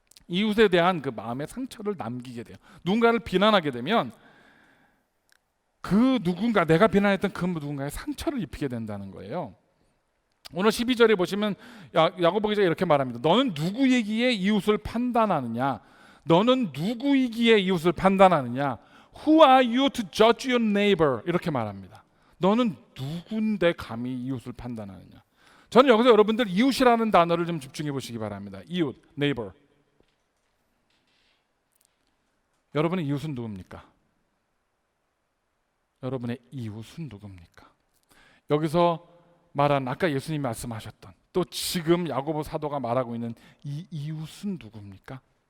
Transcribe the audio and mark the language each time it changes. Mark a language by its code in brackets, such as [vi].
[ko] 이웃에 대한 그 마음의 상처를 남기게 돼요. 누군가를 비난하게 되면 그 누군가, 내가 비난했던 그 누군가의 상처를 입히게 된다는 거예요. 오늘 12절에 보시면 야고보 기자가 이렇게 말합니다. 너는 누구이기에 이웃을 판단하느냐? 너는 누구이기에 이웃을 판단하느냐? [en] Who are you to judge your neighbor? [ko] 이렇게 말합니다. 너는 누군데 감히 이웃을 판단하느냐? 저는 여기서 여러분들 이웃이라는 단어를 좀 집중해 보시기 바랍니다. 이웃, neighbor. 여러분의 이웃은 누굽니까? 여러분의 이웃은 누굽니까? 여기서 말한, 아까 예수님이 말씀하셨던, 또 지금 야고보 사도가 말하고 있는 이 이웃은 누굽니까?